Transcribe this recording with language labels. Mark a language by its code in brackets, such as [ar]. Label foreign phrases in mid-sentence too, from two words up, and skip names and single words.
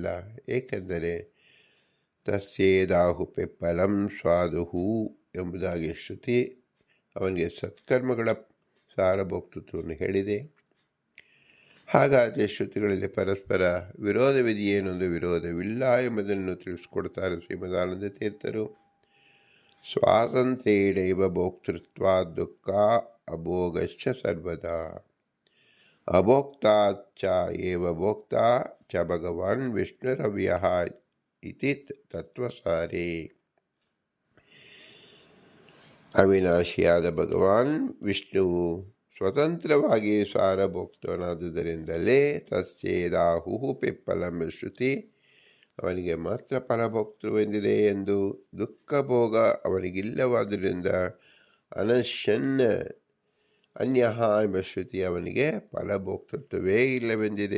[kn] ಏಕೆಂದರೆ [sa] ತಸ್ಯೇದಾಹು ಪಿಪ್ಪಲಂ ಸ್ವಾದುಹು [kn] ಎಂಬುದಾಗಿ ಶ್ರುತಿ ಅವನಿಗೆ ಸತ್ಕರ್ಮಗಳ ಸಾರಭೋಕ್ತೃತ್ವವನ್ನು ಹೇಳಿದೆ. ಹಾಗಾದರೆ ಶ್ರುತಿಗಳಲ್ಲಿ ಪರಸ್ಪರ ವಿರೋಧವಿದೆಯೇನೊಂದು ವಿರೋಧವಿಲ್ಲ ಎಂಬುದನ್ನು ತಿಳಿಸ್ಕೊಡ್ತಾರೆ ಶ್ರೀಮದಾನಂದ ತೀರ್ಥರು. [sa] ಸ್ವಾತಂತ್ರ್ಯೈವ ಭೋಕ್ತೃತ್ವ ದುಃಖ ಅಭೋಗಶ್ಚ ಸರ್ವದಾ ಅಭೋಕ್ತಾಚ್ಚ ಏವ ಭೋಕ್ತಾ ಚ ಭಗವಾನ್ ವಿಷ್ಣುರವ್ಯಃ ಇತಿ ತತ್ವಸಾರೇ. [kn] ಅವಿನಾಶಿಯಾದ ಭಗವಾನ್ ವಿಷ್ಣುವು ಸ್ವತಂತ್ರವಾಗಿ ಸಾರಭೋಕ್ತನಾದುದರಿಂದಲೇ [sa] ತಸ್ಯೇದಾಹು ಪಿಪ್ಪಲಂ [kn] ಶ್ರುತಿ ಅವನಿಗೆ ಮಾತ್ರ ಫಲಭೋಕ್ತೃವೆಂದಿದೆ ಎಂದು, ದುಃಖ ಭೋಗ ಅವನಿಗಿಲ್ಲವಾದ್ದರಿಂದ [sa] ಅನಶ್ಯನ್ನ ಅನ್ಯಃ [kn] ಎಂಬ ಶ್ರುತಿ ಅವನಿಗೆ ಫಲಭೋಕ್ತೃತ್ವವೇ ಇಲ್ಲವೆಂದಿದೆ.